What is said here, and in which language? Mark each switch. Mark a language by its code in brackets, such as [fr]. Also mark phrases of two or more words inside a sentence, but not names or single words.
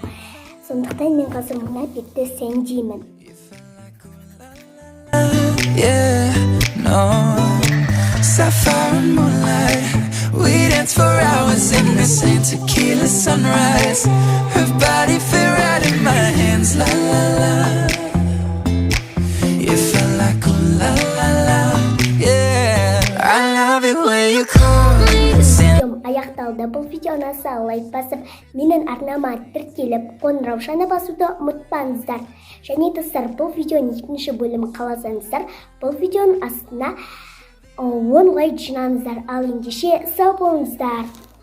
[kk] Сондықтан мен қазір мына бетті сәндеймін. [en] Sapphire and moonlight, we dance for hours in the same tequila sunrise. Her body fit right in my hands, la la la. You felt like ooh la la la, yeah. I love it when you call me. [kk] Аяқталды. Бұл видеоны лайк басып, менің арнама тіркеліп, қоңырау шаны басуды ұмытпаңыздар. Және достар, бұл видеоның екінші бөлімін қаласаңыздар, бұл видеоның астына 10 лайк жинаңыздар. Ал ендеше сау болыңыздар.